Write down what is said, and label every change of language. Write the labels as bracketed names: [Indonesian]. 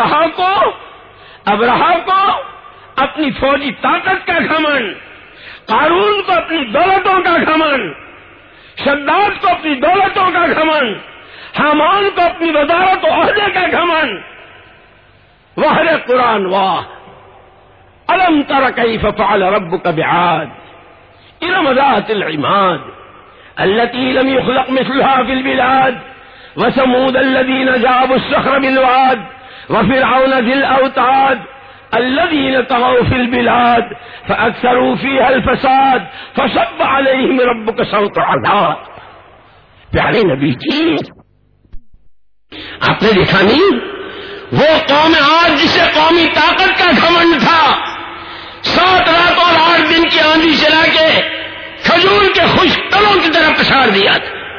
[Urdu] ابرہا کو اپنی فوجی طاقت کا گھمن، قارون کو اپنی دولتوں کا گھمن، شداد کو اپنی دولتوں کا گھمن، حامان کو اپنی وزارت عہدے کا گھمن. [Arabic] وحر قرآن واہ الم تر کیف فعل ربک بعاد ارم ذات العماد التي لم يخلق مثلها في البلاد وثمود الذين جابوا الصخر بالواد وفرعون ذي الاوتاد الذين طغوا في البلاد فاكثروا فيها الفساد فصب عليهم ربك سوط عذاب. [Urdu] پیارے نبی جی آپ نے دیکھا نہیں وہ قوم آج جسے قومی طاقت کا گھمنڈ تھا سات رات اور آٹھ دن کی آندھی چلا کے کھجور کے خشک تلوں کی طرح پسار دیا تھا.